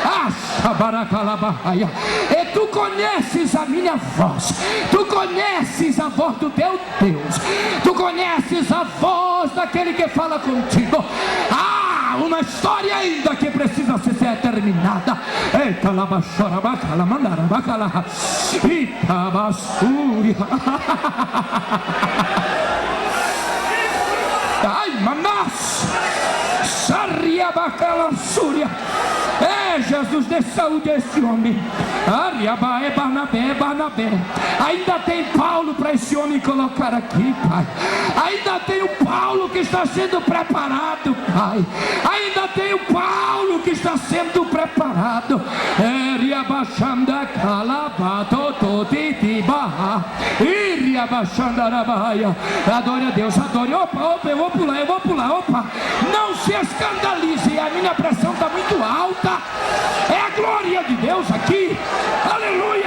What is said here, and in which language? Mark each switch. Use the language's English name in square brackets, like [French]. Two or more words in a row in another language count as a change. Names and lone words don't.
[Portuguese] E tu conheces a minha voz. Tu conheces conheces a voz do teu Deus, tu conheces a voz daquele que fala contigo. Uma história ainda que precisa ser terminada. Eita, labachora, bacala, mandara, bacala, Itabasúria. Ai, manás, Saria, bacala, súria. Jesus, dê saúde a esse homem. Ariabaé, Barnabé. Ainda tem Paulo para esse homem colocar aqui, Pai. Ainda tem o Paulo que está sendo preparado, Pai. Ainda tem o Paulo que está sendo preparado. Eriabaxanda calabato totitibaha. Iriabaxandarabaia. Adore a Deus, adore. Opa, eu vou pular. Opa, não se escandalize, a minha pressão está muito alta. É a glória de Deus aqui. Aleluia.